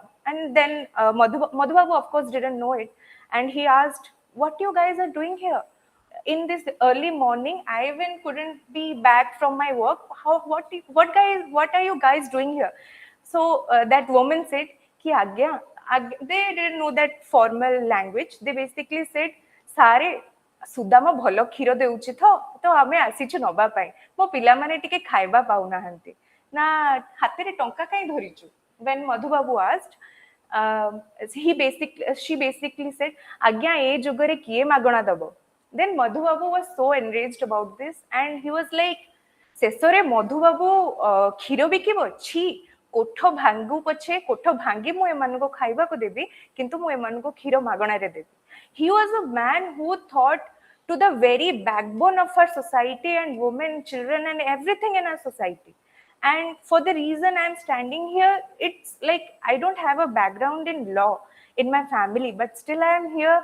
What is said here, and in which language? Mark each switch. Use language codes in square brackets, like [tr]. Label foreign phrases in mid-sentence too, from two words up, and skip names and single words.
[en] And then Madhu Babu of course didn't know it, and he asked, what you guys are doing here in this early morning? I even couldn't be back from my work. What are you guys doing here? So that woman said, [or] କି ଆଜ୍ଞା. [en] They didn't know that formal language. They basically said, [or] sare ସୁଦାମ ଭଲ କ୍ଷୀର ଦେଉଛି ତ ଆମେ ଆସିଛୁ ନବା ପାଇଁ, ମୋ ପିଲାମାନେ ଟିକେ ଖାଇବା ପାଉନାହାନ୍ତି ନା, ହାତରେ ଟଙ୍କା କାଇଁ ଧରିଛୁ? [en] when Madhu Babu asked, she basically said, [or] ଆଜ୍ଞା ଏ ଯୁଗରେ କିଏ ମାଗଣା ଦବ? [en] Then Madhu Babu was so enraged about this, and he was like, [or] ଶେଷରେ ମଧୁ ବାବୁ କ୍ଷୀର ବିକିବ? ଛି, କୋଠ ଭାଙ୍ଗୁ ପଛେ, କୋଠ ଭାଙ୍ଗି ମୁଁ ଏମାନଙ୍କୁ ଖାଇବାକୁ ଦେବି, କିନ୍ତୁ ମୁଁ ଏମାନଙ୍କୁ କ୍ଷୀର ମାଗଣାରେ ଦେବି. [en] He was a man who thought to the very backbone of our society and women, children, and everything in our society. And for the reason I'm standing here, it's like I don't have a background in law in my family, but still I am here.